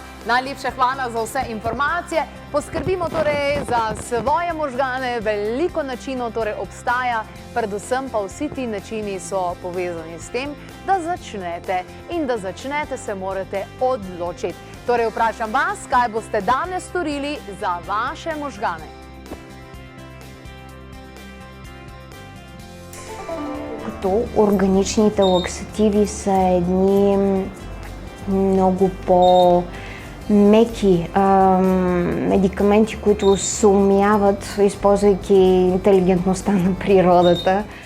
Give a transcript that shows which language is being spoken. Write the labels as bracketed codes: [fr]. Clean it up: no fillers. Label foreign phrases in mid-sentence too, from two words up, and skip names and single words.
[sl] Najlepša hvala za vse informacije. Poskrbimo torej za svoje možgane, veliko načinov torej obstaja, predvsem pa vsi ti načini so povezani s tem, da začnete in da začnete se morate odločiti. Torej vprašam vas, kaj boste danes storili za vaše možgane. [bg] Като органичните лаксативи са едни много по-меки медикаменти, които съумяват, използвайки интелигентността на природата,